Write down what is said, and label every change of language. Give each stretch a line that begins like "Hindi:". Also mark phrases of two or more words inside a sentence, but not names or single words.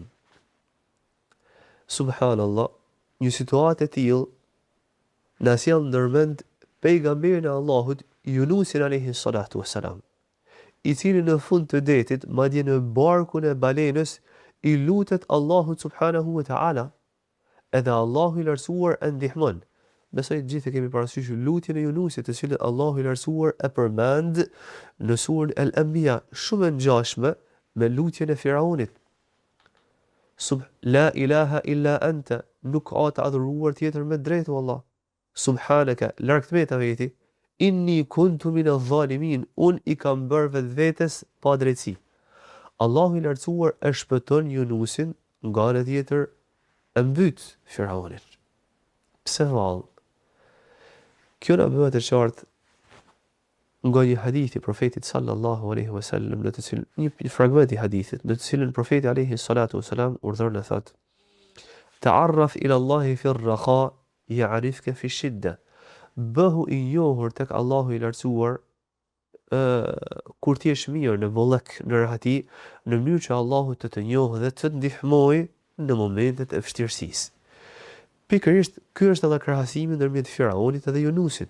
Albanian: Subhanallah, një situatë e tillë na sjell ndërmend pejgamberin e Allahut, Yunusin
Arabic: عليه الصلاة والسلام,
Albanian: i cili në fund të detit, madje në barkun e balenës, i lutet Allahu
Arabic: سبحانه وتعالى,
Albanian: edhe Allahu i lartësuar e ndihmon. Besoj të gjithë kemi parasysh lutjen e Yunusit, të cilën Allahu i lartësuar e përmend në surën Al-Anbiya, shumë e ngjashme me lutjen e Firaunit.
Arabic: لا إله إلا أنت,
Albanian: nuk ka të adhuruar tjetër me drejtë o Allah. Subhanaka, larg të meta veti,
Arabic: إني كنت من الظالمين,
Albanian: un i kam bërë vetes pa drejtësi. Allahu i lartësuar e shpëton Yunusin, nga ana tjetër e mbyt Firaunin. Pse vallë? Kjo na bëhet e qartë nga një hadith i profetit
Arabic: صلى الله عليه وسلم,
Albanian: në të cilin një fragment i hadithit, në të cilin profeti
Arabic: عليه الصلاة والسلام
Albanian: urdhëron e thot:
Arabic: تعرف إلى الله في الرخاء يعرفك في الشدة.
Albanian: Bëhu i njohur tek Allahu i lartësuar kur ti je mirë, në bollëk, në rahati, në mënyrë që Allahu të njohë dhe të ndihmojë në momentet e vështirësisë. Pikërisht, ky është edhe krahasimi ndërmjet Firaunit dhe Yunusit.